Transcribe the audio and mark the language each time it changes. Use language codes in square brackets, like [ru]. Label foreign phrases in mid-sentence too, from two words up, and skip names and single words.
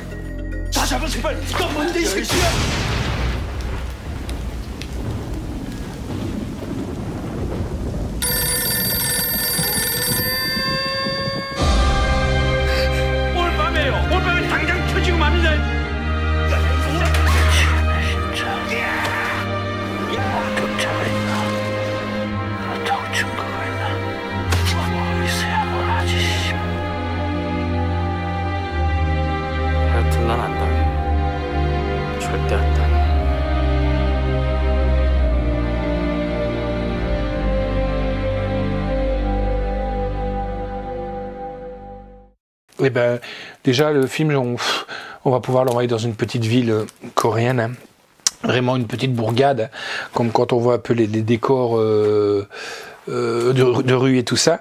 [ko] 다 잡아 제발 네가 뭔데 이 새끼야 올밤에 당장 켜지고 맙니다 경찰가 있나 어떤 증거가 있나 뭐 있어야 뭘 하지 하여튼 난 안 당해 절대 안 당해 [fr] Eh ben, déjà le film, on va pouvoir l'envoyer dans une petite ville coréenne, hein. Vraiment une petite bourgade, comme quand on voit un peu les décors de rue et tout ça.